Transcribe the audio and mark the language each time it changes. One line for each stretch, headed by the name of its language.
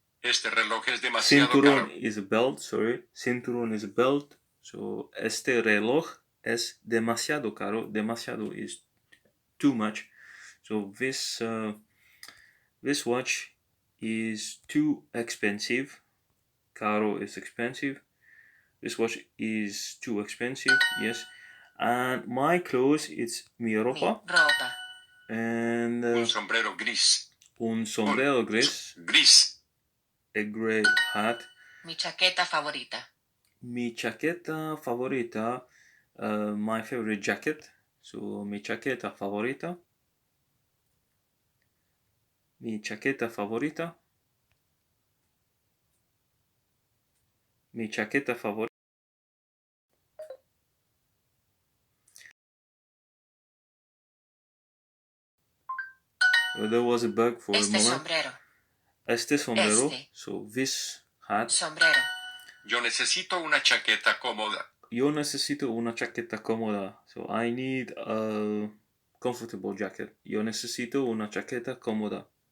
Spanish: Este reloj es demasiado Cinturón caro.
English: is a belt, sorry. Cinturón is a belt.
Spanish: So este reloj es demasiado caro.
English: Demasiado is too much. So this watch is too expensive. Caro is expensive. This watch is too expensive. Yes. And my clothes, it's
Spanish: mi ropa.
English: And
Spanish: un sombrero gris. Un sombrero gris. Gris.
English: A gray hat.
Spanish: Mi chaqueta favorita. Mi chaqueta favorita.
English: My favorite jacket.
Spanish: So mi chaqueta favorita. Mi chaqueta favorita. Mi chaqueta favorita.
English: There was a bug for a moment.
Spanish: Sombrero. Este sombrero.
English: So this hat.
Spanish: Sombrero. Yo necesito una chaqueta cómoda. Yo necesito una chaqueta cómoda.
English: So I need a comfortable jacket.
Spanish: Yo necesito una chaqueta cómoda.